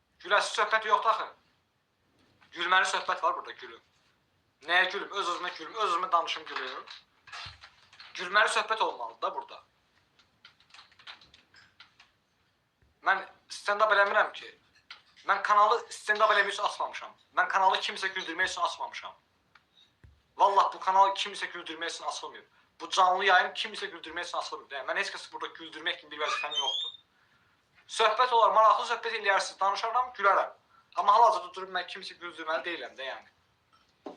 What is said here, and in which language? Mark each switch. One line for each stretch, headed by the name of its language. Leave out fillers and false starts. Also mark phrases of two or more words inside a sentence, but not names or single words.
Azerbaijani: Güləsiz söhbət yoxdur axı. Gülməli söhbət var burada, gülüm. Nəyə gülüm? Öz-özümə gülüm, öz-özümə danışım gülüm. Gülməli söhbət olmalıdır da burada. Mən stand-up eləmirəm ki. Mən kanalı stand-up eləmək üçün açmamışam. Mən kanalı kimsə güldürmək üçün açmamışam. Vallah bu kanal kimsə güldürmək üçün açılmıyor. Bu canlı yayın kimsə güldürmək üçün açılmıyor. Yəni, mən heç kəsi burada güldürmək kimi bir vəzifəm yoxdur. Söhbət olar, maraqlı söhbət eləyərsiniz, danışaram, gülərəm. Amma hal-hazırda durub mən kimsə güldürməli deyiləm də yəni.